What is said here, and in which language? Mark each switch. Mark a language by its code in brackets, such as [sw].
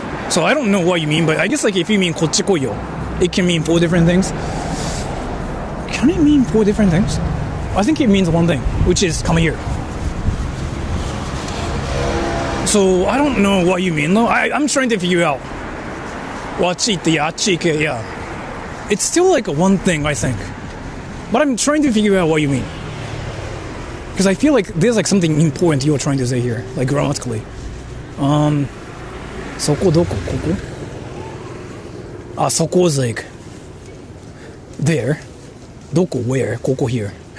[en] So I don't know what you mean, but I guess like if you mean [ja] こっち来いよ, [en] it can mean 4 different things. Can it mean 4 different things? I think it means one thing, which is come here. So I don't know what you mean though. I'm trying to figure out. [ja] あっち行って、あっち行け, [en] yeah. It's still like a one thing, I think. But I'm trying to figure out what you mean. Because I feel like there's like something important you're trying to say here, like grammatically. [ja] そこどこ?ここ? [en] あ、そこ is like there. どこ where? ここ here.